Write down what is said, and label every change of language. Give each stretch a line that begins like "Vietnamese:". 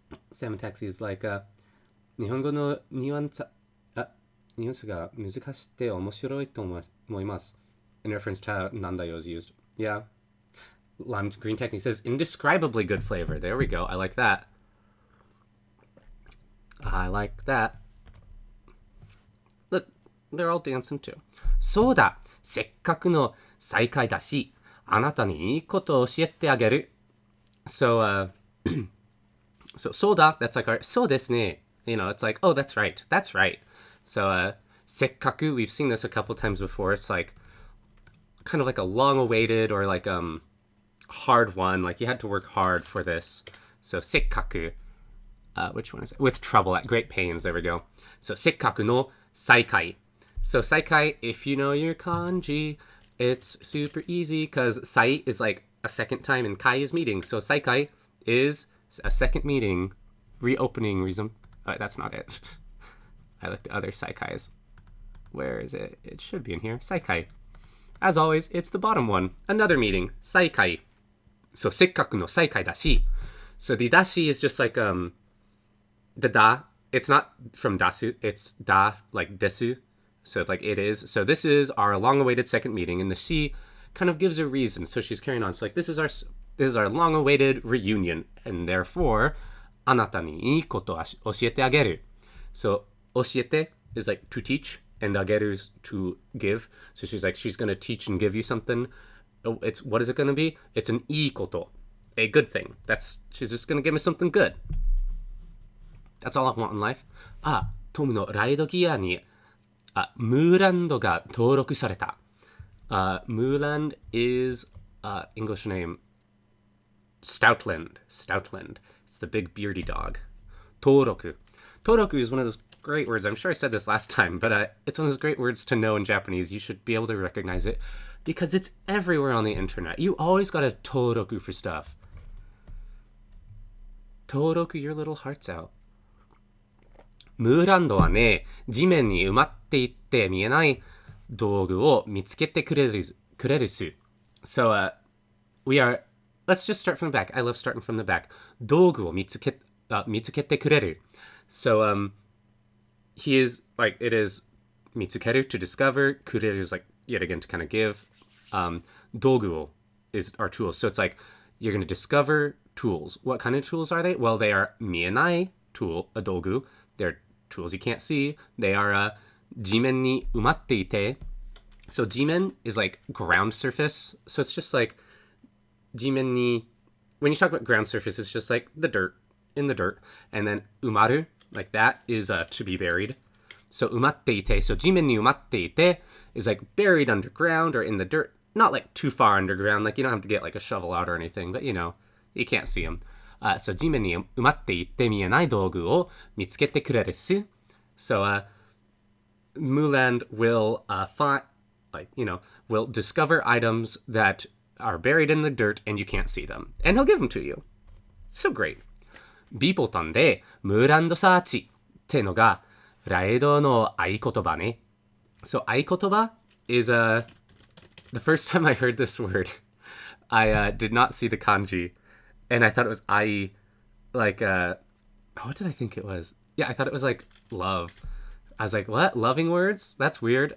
English: Salmon Taxi is like,
Japanese: 日本語のニュアンスが難しくて面白いと思います.
English: In reference to how nandayo is used. Yeah. Lime Green Technique says, indescribably good flavor. There we go. I like that. I like that. Look, they're all dancing too.
Japanese: そうだ、せっかくの再会だし、あなたにいいことを教えてあげる。
English: So, so そうだ, that's like our そうですね. You know, it's like, oh, that's right. That's right. So, せっかく, we've seen this a couple times before. It's like kind of like a long-awaited or like hard one. Like you had to work hard for this. So, せっかく.Which one is it? With trouble, at great pains. There we go. So,
Japanese: せっかくの再会.
English: So, 再会, if you know your kanji, it's super easy because 再 is like a second time and kai is meeting. So, 再会 is a second meeting, reopening, that's not it. I like the other saikais. Where is it? It should be in here. Saikai. As always, it's the bottom one. Another meeting. Saikai. So,
Japanese: せっかくの再会だし.
English: So, the dashi is just like, the da. It's not from dasu. It's da, like desu. So, like, it is. So, this is our long-awaited second meeting. And the shi kind of gives a reason. So, she's carrying on. So, like, this is our long-awaited reunion. And therefore,
Japanese: あなたにいいことを教えてあげる.
English: So, 教えて is like to teach. And あげる is to give. So, she's like, she's going to teach and give you something. What is it going to be? It's an いいこと.A good thing. She's just going to give me something good. That's all I want in life.
Japanese: トムのライドギアに、ムーランドが登録された.
English: Mooland is, English name, Stoutland. It's the big beardy dog. 登録. 登録 is one of those great words. I'm sure I said this last time, but it's one of those great words to know in Japanese. You should be able to recognize it because it's everywhere on the internet. You always got a 登録 for stuff. 登録 your little hearts out.
Japanese: ムーランドはね、地面に埋まっていって見えない道具を見つけてくれるす。
English: So, let's just start from the back. I love starting from the back.
Japanese: 道具を見つけてくれる.
English: So, he is, like, it is 見つける to discover. くれる is like, yet again, to kind of give. 道具を is our tools. So it's like, you're going to discover tools. What kind of tools are they? Well, they are 見えない tool, a 道具. They're tools you can't see. They are
Japanese: 地面に埋まっていて.
English: So 地面 is like ground surface. So it's just like 地面に, when you talk about ground surface, it's just like the dirt, in the dirt. And then 埋まる, like that is to be buried. So 埋まっていて, so
Japanese: 地面に埋まっていて
English: is like buried underground or in the dirt. Not like too far underground. Like you don't have to get like a shovel out or anything, but you know, you can't see them.
Japanese: So 地面に埋まっていって見えない道具を見つけてくれるす.
English: So, Mooland will find, like, you know, will discover items that are buried in the dirt and you can't see them. And he'll give them to you. So great.
Japanese: B ボタンでムーランドサーチってのがライドの合言葉ね.
English: So 合言葉 is the first time I heard this word, I did not see the kanji. And I thought it was ai, like, what did I think it was? Yeah, I thought it was like love. I was like, what? Loving words? That's weird.